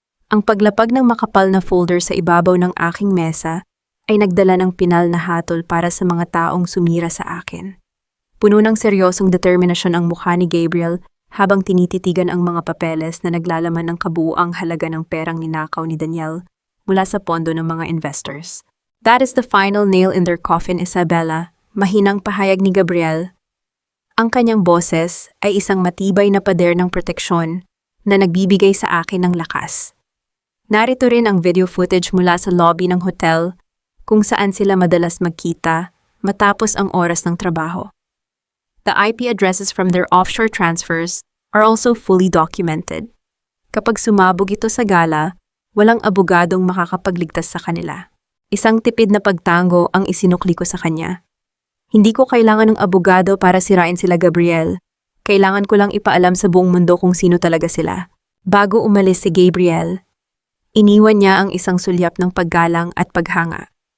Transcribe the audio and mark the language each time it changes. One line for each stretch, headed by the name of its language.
Filipino: Ang paglapag ng makapal na folder sa ibabaw ng aking mesa ay nagdala ng pinal na hatol para sa mga taong sumira sa akin. Puno ng seryosong determinasyon ang mukha ni Gabriel habang tinititigan ang mga papeles na naglalaman ng kabuuang halaga ng perang ninakaw ni Daniel mula sa pondo ng mga investors.
English: That is the final nail in their coffin, Isabella,
Filipino: mahinang pahayag ni Gabriel. Ang kanyang boses ay isang matibay na pader ng proteksyon na nagbibigay sa akin ng lakas. Narito rin ang video footage mula sa lobby ng hotel kung saan sila madalas magkita matapos ang oras ng trabaho.
English: The IP addresses from their offshore transfers are also fully documented.
Filipino: Kapag sumabog ito sa gala, walang abogadong makakapagligtas sa kanila. Isang tipid na pagtango ang isinukli ko sa kanya. Hindi ko kailangan ng abogado para sirain sila, Gabriel. Kailangan ko lang ipaalam sa buong mundo kung sino talaga sila. Bago umalis si Gabriel, iniwan niya ang isang sulyap ng paggalang at paghanga.